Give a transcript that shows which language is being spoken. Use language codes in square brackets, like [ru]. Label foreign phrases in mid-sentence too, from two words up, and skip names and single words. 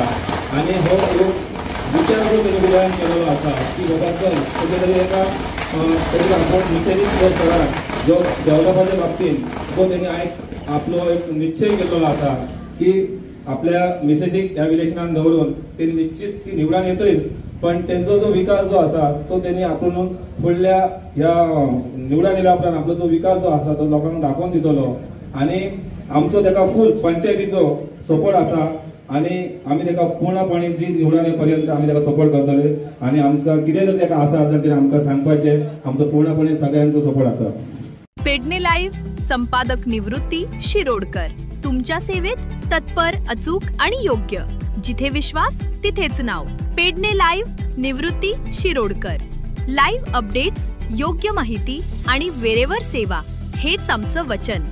[kok] आनी हो विचार करून तेणी उदयान केलेलो आसा की बाबा चल कुठे तरी एका तरी आपण मिसेसीक जो करा जो डेव्हलपाच्या बाबतींत तो तेणी आयज आपलो एक निश्चय केलेलो आसा की आपल्या मिसेसीक ह्या इलेक्शनान दवरून ते निश्चित ती निवडून येतलीच, पण त्यांचो जो विकास जो आसा तो त्यांनी आपण फुडल्या ह्या निवडून येयल्या उपरांत आपलो जो विकास जो आसा तो लोकांक दाखोवन दितलो. आनी आमचो ताका फूल पंचायतीचो सपोर्ट आसा आनी आमी ताका पूर्णपणे जी निवडून ये पर्यंत आमी ताका सपोर्ट करतले. आनी आमकां कितें जर ताका आसा जाल्यार ते आमकां सांगपाचें. आमचो पूर्णपणे सगळ्यांचो सपोर्ट आसा. [mr] पेडणे लाईव्ह संपादक निवृत्ती शिरोडकर तुमच्या सेवेत तत्पर, अचूक आणि योग्य. जिथे विश्वास तिथेच नाव. पेडणे लाईव्ह निवृत्ती शिरोडकर. लाईव्ह अपडेट्स, योग्य माहिती आणि वेळेवर सेवा हेच आमचं वचन.